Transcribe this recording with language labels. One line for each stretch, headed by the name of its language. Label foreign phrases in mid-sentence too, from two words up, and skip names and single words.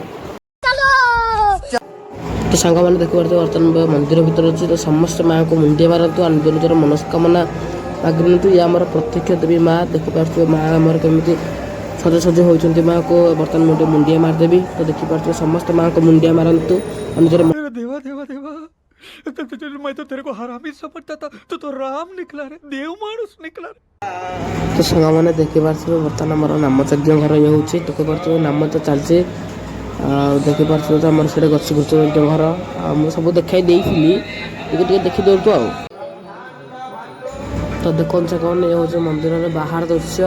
Odia: ତ ସାଙ୍ଗମାନେ ଦେଖିପାରୁଥିବେ ବର୍ତ୍ତମାନ ମନ୍ଦିର ଭିତରେ ଅଛି। ତ ସମସ୍ତେ ମାଆଙ୍କୁ ମୁଣ୍ଡିଆ ମାରନ୍ତୁ ଆଉ ନିଜ ନିଜର ମନସ୍କାମନା ମାଗି ନିଅନ୍ତୁ। ଇଏ ଆମର ପ୍ରତ୍ୟକ୍ଷ ଦେବୀ ମା। ଦେଖିପାରୁଥିବେ ମା ଆମର କେମିତି ସଜସଜ ହେଉଛନ୍ତି ମାଆକୁ। ବର୍ତ୍ତମାନ ମୁଁ ଟିକେ ମୁଣ୍ଡିଆ ମାରିଦେବି। ତ ଦେଖିପାରୁଥିବେ ସମସ୍ତେ ମାଆଙ୍କୁ ମୁଣ୍ଡିଆ ମାରନ୍ତୁ ଆଉ ନିଜର
Hindi: देवा देवा देवा मैं तो तेरे को हरामी समझता था, तो राम निकला रे, देव मानुस निकला रे।
Odia: ତ ସାଙ୍ଗମାନେ ଦେଖିପାରୁଥିବେ ବର୍ତ୍ତମାନ ଆମର ନାମଯଜ୍ଞ ଘର ଇଏ ହେଉଛି। ଦେଖିପାରୁଥିବେ ନାମ ତ ଚାଲିଛି। ଆଉ ଦେଖିପାରୁଥିବେ ତ ଆମର ସେଇଟା ଗଛଗୁଛ ଘର। ଆଉ ମୁଁ ସବୁ ଦେଖାଇ ଦେଇଥିଲି, ଟିକେ ଦେଖିଦିଅନ୍ତୁ ଆଉ। ତ ଦେଖନ୍ତୁ ସାଙ୍ଗମାନେ ଇଏ ହେଉଛି ମନ୍ଦିରର ବାହାର ଦୃଶ୍ୟ।